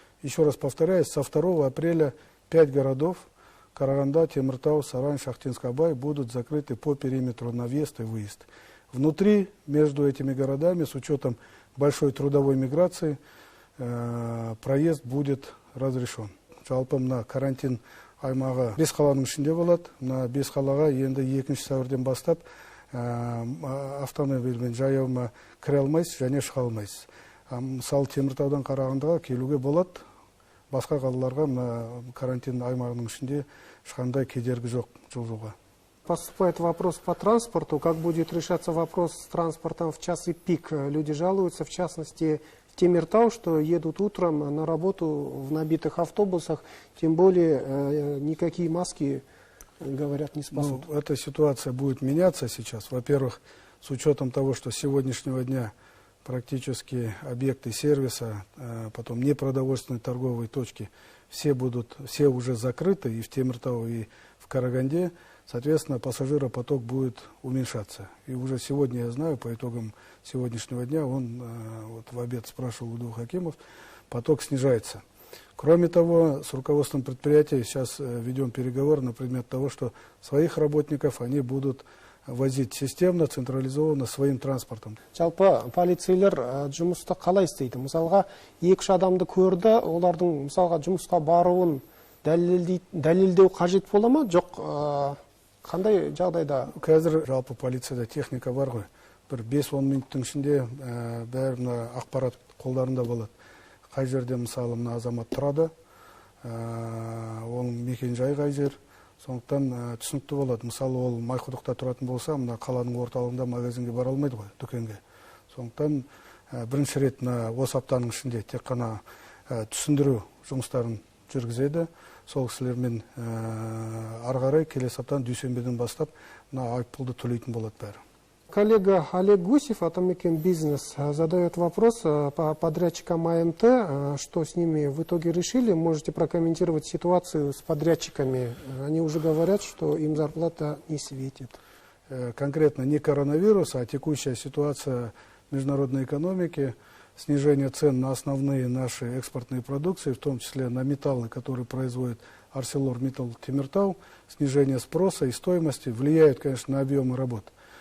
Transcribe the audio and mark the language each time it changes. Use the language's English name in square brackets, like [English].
[Russian] Еще раз повторяюсь, со 2 апреля 5 городов, Караганда, Темиртау, Сарань, Шахтинск-Абай, будут закрыты по периметру на въезд и выезд. Внутри, между этими городами, с учетом большой трудовой миграции, проезд будет разрешен. [Kazakh] Жалпы на карантин аймағы 5 қаланың ішінде болады. На 5 қалаға енді 2 сәуірден бастап автомобильмен жаяума кіре алмайсыз және шыға алмайсыз. Мысалы Теміртаудан Қарағандыға келуге болады. Басқа қалаларға карантин аймағының ішінде ешқандай кедергі жоқ жылжуға. [Russian] поступает вопрос по транспорту. Как будет решаться вопрос с транспортом в часы пик? Люди жалуются, в частности, в Темиртау, что едут утром на работу в набитых автобусах. Тем более никакие маски, говорят, не спасут. Ну, эта ситуация будет меняться сейчас. Во-первых, с учетом того, что с сегодняшнего дня практически объекты сервиса, потом непродовольственные торговые точки, все уже закрыты и в Темиртау, и в Караганде. Соответственно, пассажиропоток будет уменьшаться. И уже сегодня я знаю, по итогам сегодняшнего дня, вот в обед спрашивал у двух акимов, поток снижается. Кроме того, с руководством предприятия сейчас ведем переговоры на предмет того, что своих работников они будут возить системно, централизованно своим транспортом. [Kazakh] Жалпы полицейлер жұмысты қалай істейді? Мысалға, 2-3 адамды көрді, олардың мысалға жұмысқа баруын дәлелдеу қажет бола ма? Жоқ, қандай жағдайда? Қазір жалпы полицияда техника бар ғой. Бір 5-10 минуттың ішінде бәрі ақпарат қолдарында болады. Қай жерде мысалы мына азамат тұрады, оның мекен-жайы қай жер. Сондықтан түсінікті болады. Мысалы, ол Майқұдықта тұратын болса, мына қаланың орталығында магазинге бара алмайды ғой, дүкенге. Сондықтан бірінші рет осы аптаның ішінде тек қана түсіндіру жұмыстарын жүргізеді. Сол кісілермен ары қарай келесі аптадан дүйсенбіден бастап айыппұлды төлейтін болады бәрі. [Russian] Коллега Олег Гусев, Атамекен Бизнес, задает вопрос по подрядчикам АМТ, что с ними в итоге решили. Можете прокомментировать ситуацию с подрядчиками. Они уже говорят, что им зарплата не светит. Конкретно не коронавирус, а текущая ситуация международной экономики, снижение цен на основные наши экспортные продукции, в том числе на металлы, которые производит ArcelorMittal Темиртау, снижение спроса и стоимости влияет, конечно, на объемы работ.